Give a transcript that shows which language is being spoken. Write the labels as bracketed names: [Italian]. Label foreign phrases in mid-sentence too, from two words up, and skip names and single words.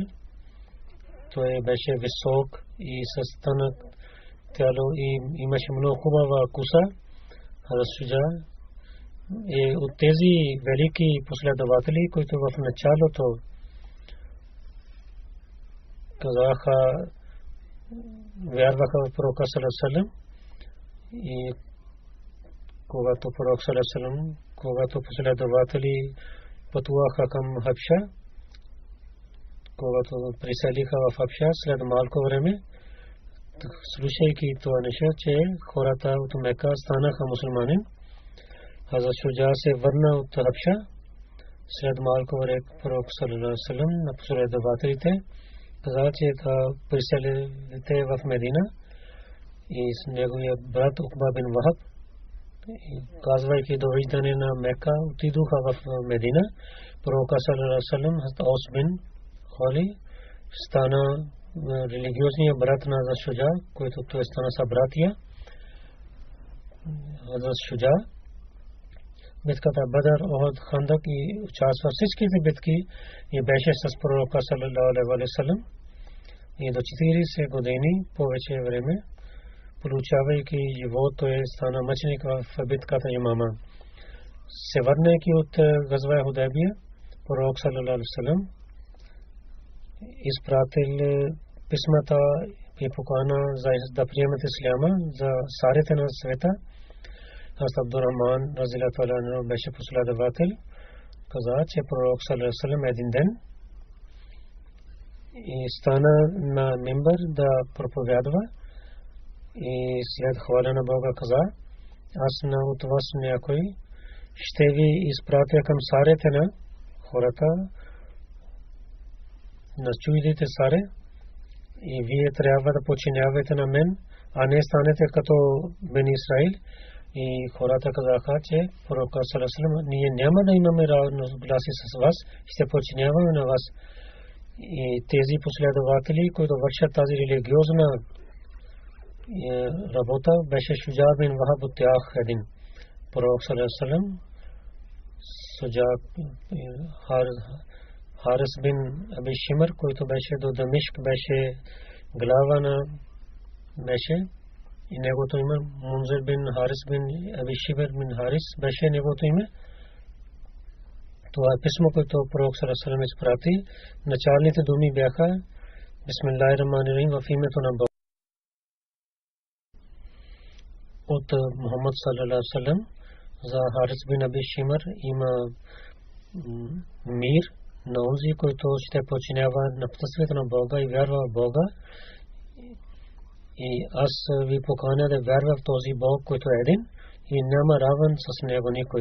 [Bulgarian] Той беше висок и с тънък тяло и имаше много хубава коса. Хазрат Шуджа е от тези велики последователи, които в началото казаха, вярваха в пророка [Arabic] صلى الله عليه وسلم. [Bulgarian] И когато пророк [Arabic] صلى الله عليه وسلم, [Bulgarian] когато последователи пътуваха към Хабша, когато приселиха в Хабша, след малко време, слушайки това нещо, че хората от Мека станаха мусулмани, Хазрат Шуджа се върна от Хабша. След малко време пророк [Arabic] صلى الله عليه وسلم [Bulgarian] на последователите каза, че да приселите в Медина и с неговия брат Укба бин Вахаб, казвайки довиждане на Мека, отидоха в Медина. Пророк [Arabic] صلى الله عليه وسلم, [Bulgarian] Хазрат Аус бин Хали, стана религиозния брат на Хазрат Шуджа, който той стана събратия. Хазрат Шуджа битката Бадър, Охот, Хандак и участва всичките битки и беше с пророка [Arabic] صلى الله عليه وسلم. [Bulgarian] И до 40 години повече време, получавайки живот, той стана мъченик в битката Ямама. Се върнайки от газва Худайбия, пророк [Arabic] صلى الله عليه وسلم [Bulgarian] изпратил писмата и покана за да приемат исляма за царите на света. Хазрат Абдурахман [Arabic] رضي الله عنه [Bulgarian] беше последовател. Каза, че пророк [Arabic] صلى الله عليه وسلم [Bulgarian] един ден и стана на мимбър да проповядва и след хваля на Бога каза, аз на от вас някой ще ви изпратя към царите на хората, на чуждите царе, и вие трябва да подчинявате на мен, а не станете като Бени Исраил. И хората казаха, че пророк [Arabic] صلى الله عليه وسلم, [Bulgarian] ние няма да имаме разногласие с вас, ще подчиняваме на вас. И тези последователи, които вършат тази религиозна работа, беше Шуджа бин Вахаб от тях един. Пророк [Arabic] صلى الله عليه وسلم, [Bulgarian] Шуджа Харис бин Аби Шимр, който беше до Дамишк, беше глава на беше и неговото име Мунзир бин Харис бин Аби Шимр бин Харис беше неговото име. Това е писмо, което пророк [Arabic] صلى الله عليه وسلم [Bulgarian] изпрати. Началните думи бяха [Arabic] بسم الله الرحمن الرحيم, [Bulgarian] в името на Бог. От Мухаммад [Arabic] صلى الله عليه وسلم [Bulgarian] за Харис бин Аби Шимр има мир на онзи, който ще подчинява на присъствието на Бога и вярва в Бога. И аз ви поканя да вярва в този Бог, който е един и няма равен с него никой.